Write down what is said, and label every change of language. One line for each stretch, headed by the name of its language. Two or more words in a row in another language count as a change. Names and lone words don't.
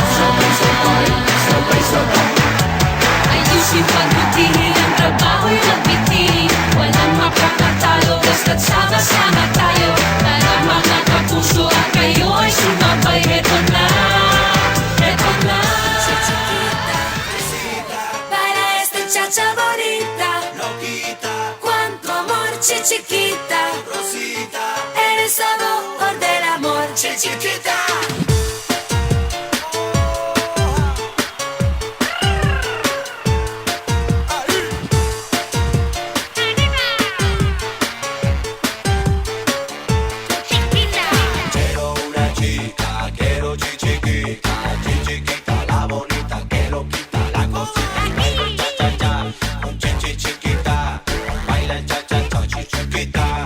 Filipino: sabay-sabay. Ayusin pagbutihin ang trabaho'y nagbitin. Walang makakatalo basta't sama-sama tayo. Tara mga kapuso at kayo ay sumabay. Heto na, heto na.
Spanish: Para esta chacha bonita, Loquita, cuánto amor, chiquita. Rosita, Eres sabor del amor, chiquita. Quiero una chica, quiero chiquita, chiquita, la bonita, que lo quita, la cosita, baila cha cha cha, con chiquita, baila cha cha cha, chiquita.